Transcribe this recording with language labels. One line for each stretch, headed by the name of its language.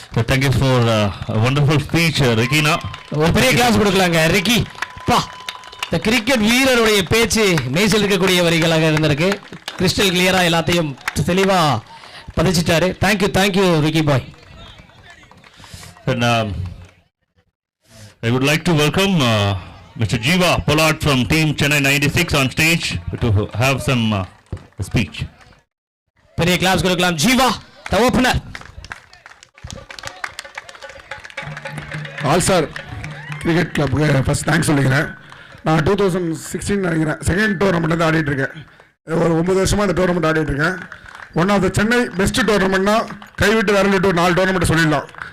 English: Thank you for wonderful speech ரிக்கினா.
Tamil: ஒரு பெரிய class கொடுக்கலாங்க ரிக்கி. பா, இந்த கிரிக்கெட் வீரருடைய பேச்சு மெய்சில் இருக்கக்கூடிய வரிகளாக இருந்திருக்கு. கிறிஸ்டல் கிளியரா எல்லாத்தையும் தெளிவா பதிச்சிட்டாரு. Thank you Ricky bye.
English: And I would like to welcome Mr. Jiva Pollard from Team Chennai 96 on stage to have some speech.
Tamil: பெரிய கிளாஸ் கொடுக்கலாம்.
English: Jeeva the opener.
Tamil: All star cricket கிளப்புக்கு first thanks சொல்லிக்கிறேன். நான் 2016 நினைக்கிறேன் செகண்ட் டோர்னமெண்ட் வந்து ஆடிட்டு இருக்கேன். ஒரு 9 வருஷமாக இந்த டோர்னமெண்ட் ஆடிட்டு இருக்கேன்.
English: one of the Chennai best டோர்னமெண்ட்னா
Tamil: கைவிட்டு விரலிட்டு ஒரு 4 டோர்னமெண்ட் சொல்லிடலாம்.